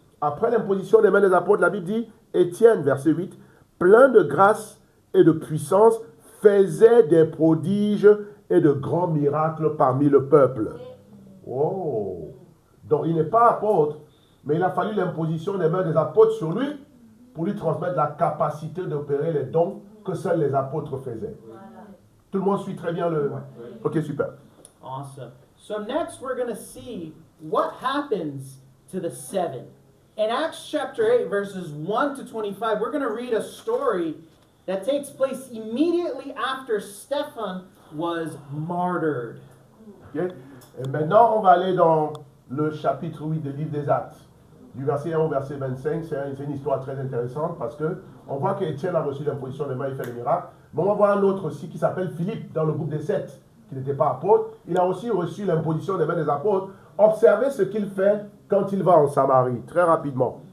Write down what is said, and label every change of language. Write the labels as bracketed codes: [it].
[fr] Après l'imposition des mains des apôtres, la Bible dit, Étienne, verset 8, plein de grâce et de puissance, faisait des prodiges et de grands miracles parmi le peuple. Oh! Donc il n'est pas apôtre, mais il a fallu l'imposition des mains des apôtres sur lui pour lui transmettre la capacité d'opérer les dons que seuls les apôtres faisaient. Tout le monde suit très bien le... Ok, super. [en] Awesome. So next we're going to see what happens to the 7. In Acts chapter 8, verses 1 to 25, we're going to read a story that takes place immediately after Stephen was martyred. Okay. [fr] Et maintenant, on va aller dans le chapitre 8 du livre des Actes. Du verset 1 au verset 25, c'est une histoire très intéressante parce que on voit qu'Étienne a reçu l'imposition des mains, il fait des miracles. Mais on va voir un autre aussi qui s'appelle Philippe dans le groupe des 7, qui n'était pas apôtre. Il a aussi reçu l'imposition des mains des apôtres. Observez ce qu'il fait quand il va en Samarie, très rapidement.